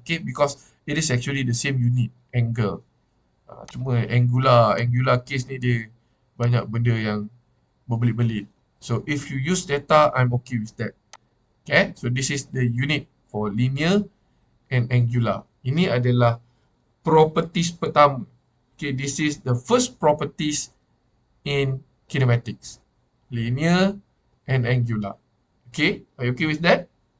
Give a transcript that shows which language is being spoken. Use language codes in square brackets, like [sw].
[en] Okay, because it is actually the same unit, angle. [ms] Cuma angular case ni dia banyak benda yang berbelit-belit. [en] So if you use theta, I'm okay with that. Okay, so this is the unit for linear and angular. [ms] Ini adalah properties pertama. [en] Okay, this is the first properties in kinematics. Linear and angular. Okay, are you okay with that?